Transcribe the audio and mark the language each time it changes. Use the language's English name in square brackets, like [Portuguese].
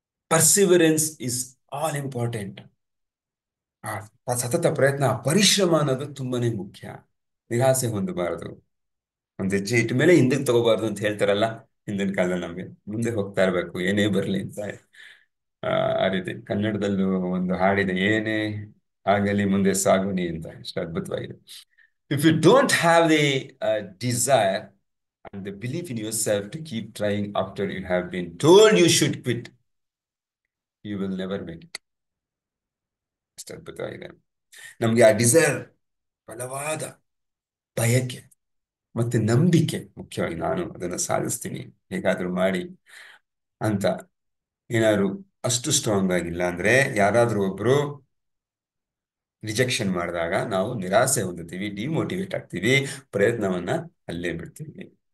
[English] Perseverance is all important. [Kannada] ಆ ಸತತ ಪ್ರಯತ್ನ, ಪರಿಶ್ರಮ ಅನ್ನೋದು ತುಂಬಾನೇ ಮುಖ್ಯ. ನಿರಾಸೆ ಹೊಂದಬಾರದು. ಒಂದ್ ಹೆಜ್ಜೆ ಇಟ್ಟ ಮೇಲೆ ಹಿಂದಕ್ಕೆ ತಗೋಬಾರ್ದು ಅಂತ ಹೇಳ್ತಾರಲ್ಲ ಹಿಂದಿನ ಕಾಲದಲ್ಲಿ. ನಮ್ಗೆ ಮುಂದೆ ಹೋಗ್ತಾ ಇರ್ಬೇಕು ಏನೇ ಬರ್ಲಿ ಅಂತ. ಆ ಆ ರೀತಿ ಕನ್ನಡದಲ್ಲೂ ಒಂದು ಹಾಡಿದೆ, ಏನೇ ಆಗಲಿ ಮುಂದೆ ಸಾಗುನಿ ಅಂತ. ಎಷ್ಟು ಅದ್ಭುತವಾಗಿದೆ. [English] If you don't have the desire and the belief in yourself to keep trying after you have been told you should quit, you will never make it. [Kannada] ಎಷ್ಟು ಅದ್ಭುತವಾಗಿದೆ. ನಮ್ಗೆ ಆ ಡಿಸೈರ್, ಬಲವಾದ ಬಯಕೆ ಮತ್ತೆ ನಂಬಿಕೆ ಮುಖ್ಯವಾಗಿ, ನಾನು ಅದನ್ನು ಸಾಧಿಸ್ತೀನಿ ಹೇಗಾದ್ರೂ ಮಾಡಿ ಅಂತ ಏನಾದ್ರು ಅಷ್ಟು ಸ್ಟ್ರಾಂಗ್ ಆಗಿಲ್ಲ ಅಂದ್ರೆ, ಯಾರಾದ್ರೂ ಒಬ್ರು ರಿಜೆಕ್ಷನ್ ಮಾಡಿದಾಗ ನಾವು ನಿರಾಸೆ ಹೊಂದುತ್ತೀವಿ, ಡಿಮೋಟಿವೇಟ್ ಆಗ್ತೀವಿ, ಪ್ರಯತ್ನವನ್ನ ಅಲ್ಲೇ ಬಿಡ್ತೀವಿ.